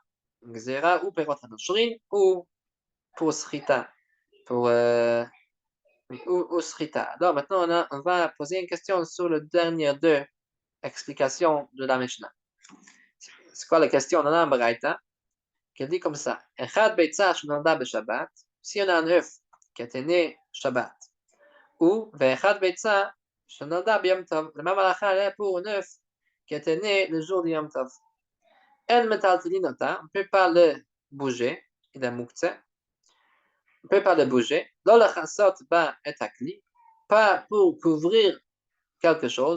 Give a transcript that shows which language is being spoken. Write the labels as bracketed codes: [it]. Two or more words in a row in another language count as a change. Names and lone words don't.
[fr] Une Gzera ou [he] פירות הנושרין [fr] ou pour Srita. Ou Srita. Alors maintenant, on va poser une question sur les dernières deux explications de la Mishnah. C'est quoi la question? On a un braïta qui dit comme ça. [he] אחד ביצה שנולדה בשבת. [fr] Si on a un œuf qui était né Shabbat. [he] או ואחד ביצה שנולדה ביום טוב. [fr] La même halakha est pour un œuf qui était né le jour du Yom Tov. [he] אין מטלטלין אותה. [fr] On ne peut pas le bouger. Il est muktzeh. On ne peut pas le bouger. [he] לא לכסות בה את הכלי. [fr] Pas pour couvrir quelque chose.